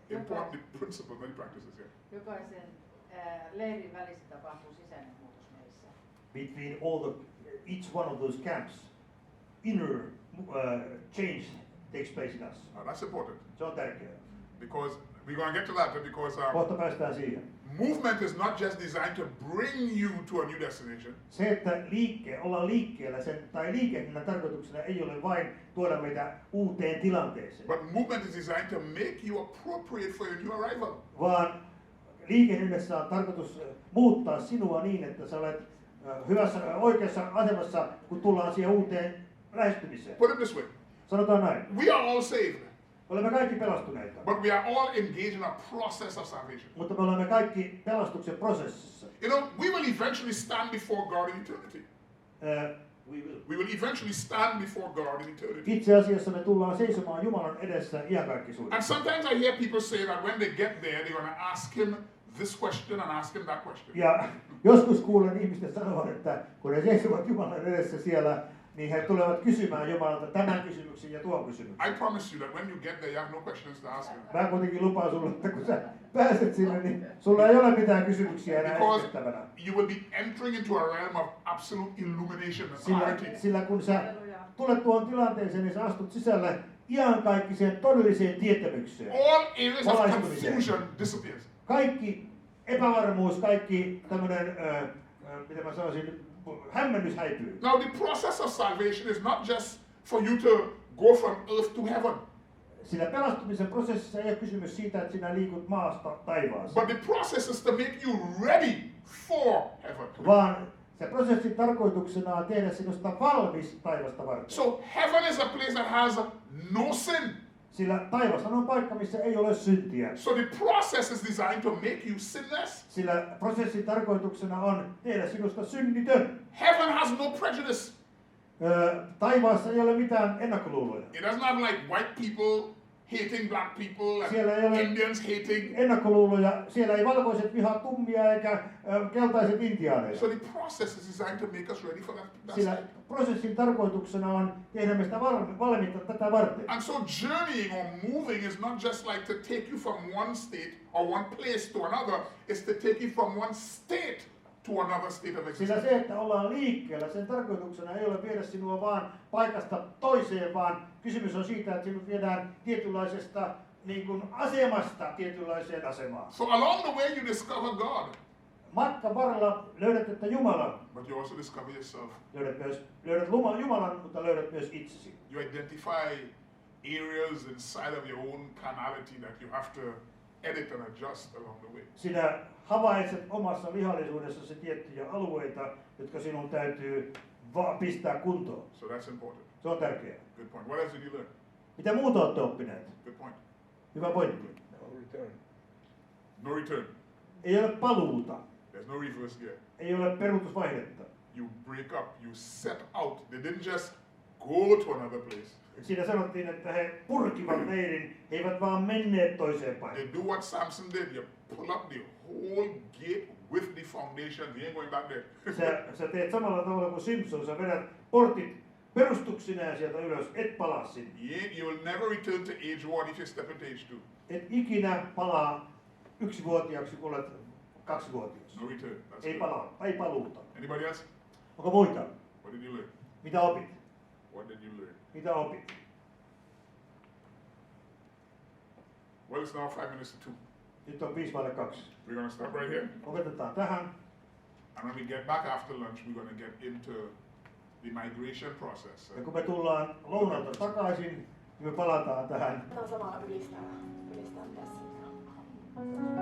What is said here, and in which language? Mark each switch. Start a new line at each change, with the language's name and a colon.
English: import the principles and the practices here.
Finnish: Jokaisen leirin välissä tapahtuu sisäinen muutos meissä.
English: Between each one of those camps, inner change takes place in us. Now that's important
Finnish: Se on tärkeää.
English: because we're going to get to that because
Finnish: Kohta päästään siihen.
English: movement is not just designed to bring you to a new destination.
Finnish: Se, että ollaan liikkeellä, tai liikehdinnan tarkoituksena ei ole vain tuoda meitä uuteen tilanteeseen,
English: But movement is designed to make you appropriate for your new arrival.
Finnish: vaan liikehdinnässä on tarkoitus muuttaa sinua niin, että sä olet hyvässä, oikeassa asemassa, kun tullaan siihen uuteen lähestymiseen.
English: Put it this way.
Finnish: Sanotaan näin.
English: We are all saved,
Finnish: Olemme kaikki pelastuneita,
English: but we are all engaged in a process of salvation.
Finnish: mutta me olemme kaikki pelastuksen prosessissa.
English: You know, we will eventually stand before God in eternity. We will. We will eventually stand before God in eternity.
Finnish: Itse asiassa me tullaan seisomaan Jumalan edessä
English: And
Finnish: iankaikkisuudessa.
English: sometimes I hear people say that when they get there, they're going to ask him this question and ask him that question.
Finnish: Ja joskus kuulen ihmisten sanovan, että kun he seisovat Jumalan edessä siellä, niin he tulevat kysymään Jumalalta tämän kysymyksen ja tuon kysymyksen.
English: I promise you that when you get there, you have no questions to ask him.
Finnish: Mä kuitenkin lupaan sulle, että kun sä pääset sinne, niin sulla ei ole mitään kysymyksiä enää
English: Because
Finnish: esitettävänä.
English: you will be entering into a realm of absolute illumination and clarity.
Finnish: Sillä kun sä tulet tuohon tilanteeseen, niin sä astut sisälle iankaikkiseen todelliseen tietämykseen.
English: All areas of
Finnish: Valaistumiseen.
English: confusion disappears.
Finnish: Kaikki epävarmuus, kaikki tämmönen, mitä mä sanoisin, hämmennys häipyy.
English: Now, the process of salvation is not just for you to go from earth to heaven,
Finnish: Sillä pelastumisen prosessissa ei ole kysymys siitä, että sinä liikut maasta taivaaseen,
English: but the process is to make you ready for heaven.
Finnish: vaan se prosessin tarkoituksena on tehdä sinusta valmis taivasta varten.
English: So, heaven is a place that has no sin.
Finnish: Sillä taivas on paikka, missä ei ole syntiä.
English: So, the process is designed to make you sinless.
Finnish: Sillä prosessin tarkoituksena on tehdä sinusta synnitön.
English: Heaven has no prejudice.
Finnish: Taivaassa ei ole mitään ennakkoluuloja.
English: It doesn't have like white people hating black people
Finnish: Siellä ei
English: and
Finnish: ole
English: Indians hating.
Finnish: ennakkoluuloja. Siellä ei valkoiset vihaa tummia eikä keltaiset intiaaneja.
English: So, the process is designed to make us ready for that
Finnish: Sillä
English: side.
Finnish: prosessin tarkoituksena on tehdä meistä valmiita tätä varten.
English: And so journeying or moving is not just like to take you from one state or one place to another, it's to take you from one state to another state of
Finnish: Sillä
English: existence.
Finnish: se, että ollaan liikkeellä, sen tarkoituksena ei ole viedä sinua vaan paikasta toiseen, vaan kysymys on siitä, että sinut viedään tietynlaisesta niin kuin asemasta tietynlaiseen asemaan.
English: So along the way you discover God.
Finnish: matkan varrella löydät, että Jumala,
English: but you also discover yourself.
Finnish: löydät Jumalan, mutta löydät myös itsesi.
English: You identify areas inside of your own carnality that you have to edit and adjust along the way.
Finnish: Sinä havaitset omassa lihallisuudessasi tiettyjä alueita, jotka sinun täytyy pistää kuntoon.
English: So that's important.
Finnish: Se on tärkeää.
English: Good point. What else did you learn?
Finnish: Mitä muuta olette oppineet?
English: Good point.
Finnish: Hyvä pointti.
English: No return. No return.
Finnish: Ei ole paluuta.
English: There's no reverse gear.
Finnish: Ei ole peruutusvaihdetta.
English: You break up. You set out. They didn't just go to another place.
Finnish: Siinä sanottiin, että he purkivat leirin, he eivät vaan menneet toiseen päin.
English: They do what Samson did. You pull up the whole gate with the foundation. You ain't going back there.
Finnish: Sä teet samalla tavalla kuin Simpson, sä vedät portit perustuksineen sieltä ylös, et palaa sinne.
English: You will never return to age 1 if you step into age 2.
Finnish: Et ikinä palaa 1-vuotiaaksi, kun olet 2-vuotias.
English: No return. That's
Finnish: Ei
English: good.
Finnish: palaa, ei paluuta.
English: Anybody else?
Finnish: Onko muita?
English: What did you learn?
Finnish: Mitä opit?
English: What did you learn?
Finnish: Mitä opit?
English: Well, it's now 5 minutes to 2.
Finnish: Nyt on 2:05.
English: We're going to stop right here.
Finnish: Lopetetaan tähän.
English: And when we get back after lunch, we're going to get into the migration process.
Finnish: Ja kun me tullaan lounalta takaisin, niin me palataan tähän. Otetaan samalla ylistää tässä.